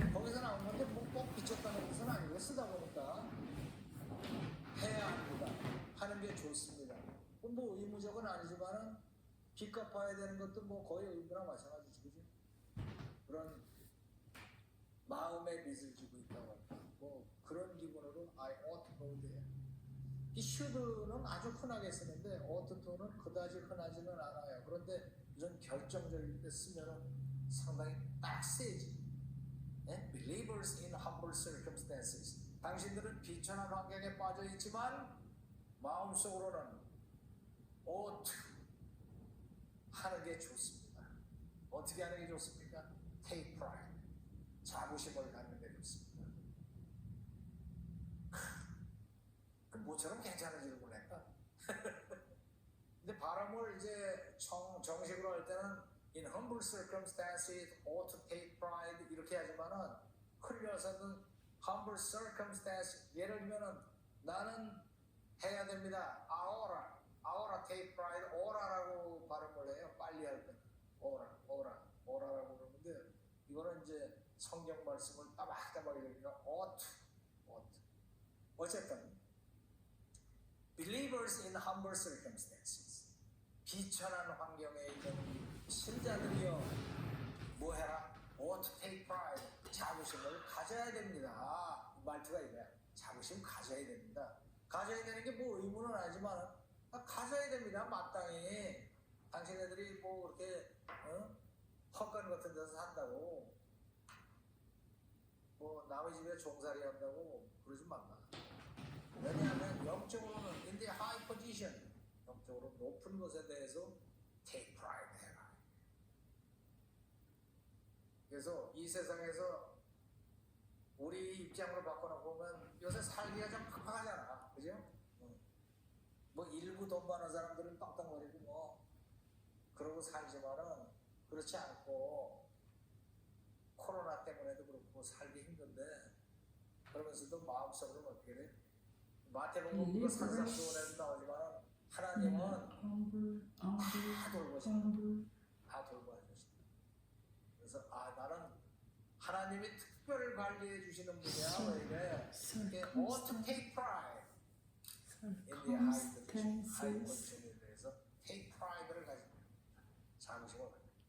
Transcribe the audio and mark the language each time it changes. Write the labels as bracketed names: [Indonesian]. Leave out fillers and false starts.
[Korean] 거기서 나온 건데 꼭 빚졌다는 것은 아니고 쓰다 보니까 해야 합니다. 하는 게 좋습니다. 뭐 의무적은 아니지만은 빚 갚아야 되는 것도 뭐 거의 의무랑 마찬가지지, 그지? 그런 마음의 빚을 지고 있다고 할까? 뭐 그런 기분으로 [English] I ought to go there. [Korean] 이 should는 아주 흔하게 쓰는데 ought to는 그다지 흔하지는 않아요. 그런데 이런 결정적일 때 쓰면은 상당히 딱 세지. [English] 네? Believers in humble circumstances. [Korean] 당신들은 비천한 환경에 빠져 있지만 마음속으로는 ought 하는 게 좋습니다. 어떻게 하는 게 좋습니까? [English] Take pride. [Korean] 자부심을 갖는 게 좋습니다. 그 뭐처럼 괜찮은지를 몰랐다. 근데 발음을 이제 정식으로 할 때는 [English] in humble circumstances ought to take pride [Korean] 이렇게 하지만은 흘려서는 humble circumstances 예를 들면은 나는 해야 됩니다. [English] aura take pride [Korean] aura라고 발음을 해요. 빨리 할 때 aura라고 그러는데 이거는 이제 성경 말씀을 따박따박 읽으니까 ought. 어쨌든 [English] believers in humble circumstances [Korean] 비천한 환경에 있는 신자들이여 뭐해라? [English] ought to take pride [Korean] 자부심을 가져야 됩니다. 말투가 이거야. 자부심 가져야 됩니다. 가져야 되는 게 뭐 의무는 아니지만 가져야 됩니다. 마땅히 당신네들이 뭐 그렇게 헛간 같은 데서 산다고 뭐 남의 집에 종살이 한다고 그러지 말라. 왜냐하면 영적으로는 [English] in the high position [Korean] 영적으로 높은 것에 대해서 [English] take pride [Korean] 해라. 그래서 이 세상에서 우리 입장으로 바꿔놓고 보면 요새 살기가 좀 팍팍하잖아. 그죠? 뭐 일부 돈 많은 사람들은 빵빵거리고 뭐 그러고 살지만은 그렇지 않고 코로나 때문에도 그렇고 살기 힘든데 그러면서도 마음속으로는 어떻게 돼? 마태복음 그 산상수훈에도 나오지만 하나님은 다 돌보신다. 다 돌봐주신다. 그래서 나는 하나님이 특별 관리해 주시는 분이야. 왜 이래? 이게 [English] ought to take pride in the high position, high position에 대해서 take pride를 가지고 [Korean] 자부심을 가지고.